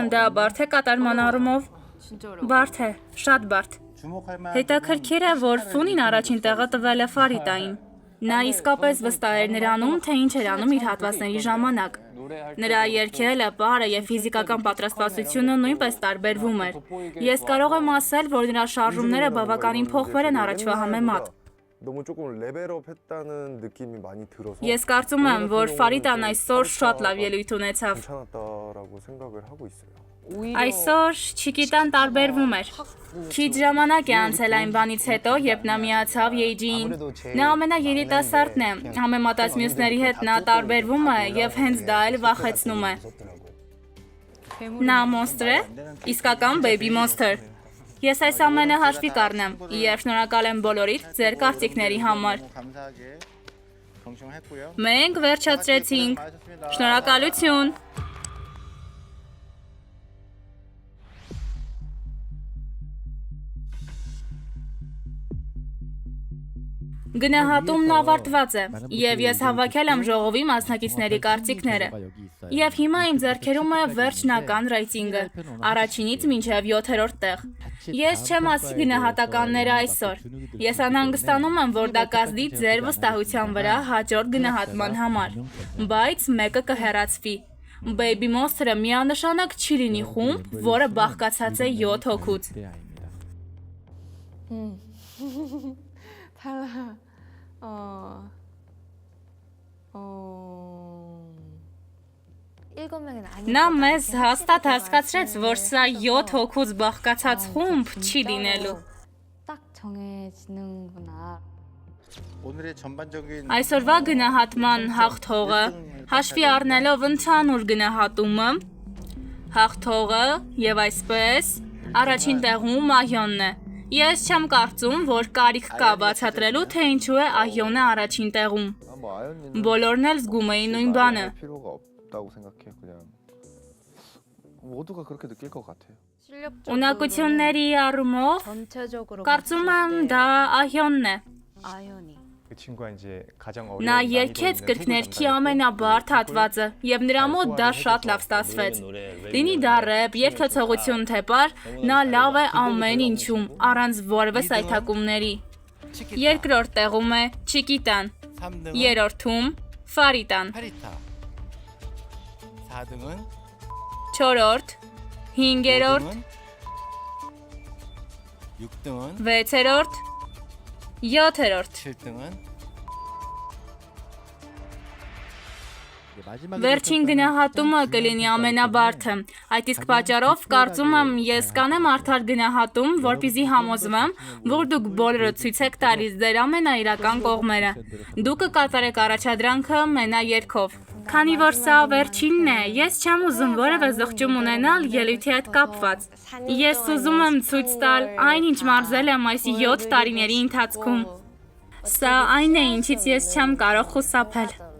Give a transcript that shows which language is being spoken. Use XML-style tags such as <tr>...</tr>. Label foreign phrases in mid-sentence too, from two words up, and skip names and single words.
<hy>դա բարդ է կատարման առումով։ Բարդ է, շատ բարդ։ Հետաքրքիր է, որ Ֆունին առաջին տեղը տվել է Ֆարիտային։ Նա իսկապես վստահ էր նրանում, թե ինչ էր անում իր հատվածների ժամանակ։ Նրա երգելը, պարը եւ ֆիզիկական պատրաստվածությունը նույնպես տարբերվում էր։ Ես կարող եմ ասել, որ նրա շարժումները բավականին փոխվել են առաջվա համեմատ։</hy> <ko>너무 조금 레벨업 했다는 느낌이 많이 들어서</ko> <hy>Ես կարծում եմ, որ Ֆարիտան այսօր շատ լավ ելույթ ունեցավ։</hy> <ko>괜찮았다라고 생각을 하고 있어요.</ko> <hy>Այսօր Չիկիտան տարբերվում էր։ Քիչ ժամանակ է անցել այն բանից հետո, երբ նա միացավ EAG-ին։ Նա ամենաերիտասարդն է, համեմատած մյուսների հետ նա տարբերվում է եւ հենց դա էլ վախեցնում է։ Նա մոնստր է, իսկական baby monster։ Ես այս ամենը հաշվի կառնեմ եւ շնորհակալ եմ բոլորիդ ձեր կարծիքների համար։</hy> <ko>감사하게 경청했고요.</ko> <hy>Մենք վերջացրեցինք։ Շնորհակալություն։ Գնահատումն ավարտված է եւ ես հավաքել եմ ժողովի մասնակիցների կարծիքները։ Եվ հիմա իմ ձեռքերում է վերջնական ռեյտինգը, առաջինից մինչև 7-րդ տեղ։ Ես չեմ ասի գնահատականները այսօր։ Ես անհանգստանում եմ, որ դա կազդի ձեր վստահության վրա հաջորդ գնահատման համար, բայց մեկը կհեռացվի։ Baby Monster-ը միանշանակ չի լինի խումբ, որը բաղկացած է 7 հոգուց։</hy> <ko>달라. 일곱 명은</ko> <hy>Նա</hy> <ko>아니고</ko> <hy>մեզ հաստատ հասկացրեց, որ սա 7 հոգուց բաղկացած խումբ չի լինելու։</hy> <ko>딱 정해지는구나. 오늘의 전반적인</ko> <hy>Այսօրվա գնահատման հաղթողը, հաշվի առնելով ընդհանուր գնահատումը, հաղթողը եւ այսպես առաջին տեղում Ահյոնն է։ Ես չեմ կարծում, որ կարիք կա բացատրելու, թե ինչու է Ահյոնը առաջին տեղում։</hy> <ko>뭐 아연이는</ko> <hy>Բոլորն էլ զգում էին նույն բանը։</hy> <ko>할 필요가 없다고 생각해. 그냥 모두가 그렇게 느낄 것 같아요.</ko> <hy>Ունակությունների առումով</hy> <ko>전체적으로</ko> <hy>կարծում եմ դա Ահյոնն է։</hy> <ko>아연이 그 친구가 이제 가장 어려운</ko> <hy>Նա երգեց կրկներքի ամենաբարդ հատվածը եւ նրա մոտ դա շատ լավ ստացվեց։ Լինի դա ռեփ, երգեցողություն թե պար, նա լավ է ամեն ինչում, առանց որևէ սայթակումների։ Երկրորդ տեղում է Չիկիտան,</hy> <ko>3등은</ko> <hy>երրորդում Ֆարիտան,</hy> <ko>파리타. 4등은</ko> <hy>չորրորդ, հինգերորդ,</hy> <ko>6등은</ko> <hy>վեցերորդ, յոթերորդ։</hy> <ko>7등은</ko> <hy>Վերջին գնահատումը կլինի ամենաբարդը։ Այդ իսկ պատճառով կարծում եմ ես կանեմ արդար գնահատում, որպեսզի համոզվեմ, որ դուք բոլորը ցույց եք տալիս ձեր ամենաիրական կողմերը։ Դուք կկատարեք առաջադրանքը մենաերգով։ Քանի որ սա վերջինն է, ես չեմ ուզում որևէ զղջում ունենալ ելույթի հետ կապված։ Ես ուզում եմ ցույց տալ այն, ինչ մարզել եմ այս 7 տարիների ընթացքում։ Սա այն է, ինչից ես չեմ կարող խուսափել։</hy>